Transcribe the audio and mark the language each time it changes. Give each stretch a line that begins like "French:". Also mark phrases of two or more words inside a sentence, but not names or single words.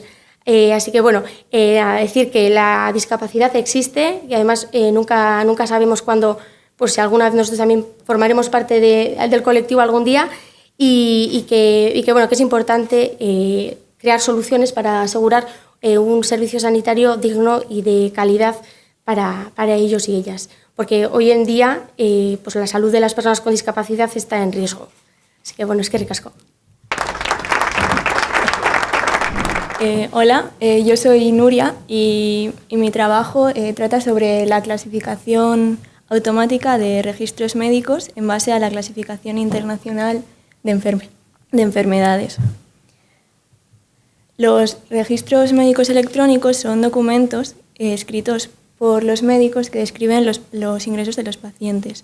Spanish: Así que a decir que la discapacidad existe y además nunca sabemos cuándo, pues si alguna vez nosotros también formaremos parte del colectivo algún día y que es importante crear soluciones para asegurar un servicio sanitario digno y de calidad para ellos y ellas. Porque hoy en día pues la salud de las personas con discapacidad está en riesgo. Así que
Basque: eskerrik asko.
Spanish: Hola, yo soy Nuria y mi trabajo trata sobre la clasificación automática de registros médicos en base a la clasificación internacional de enfermedades. Los registros médicos electrónicos son documentos escritos por los médicos que describen los ingresos de los pacientes.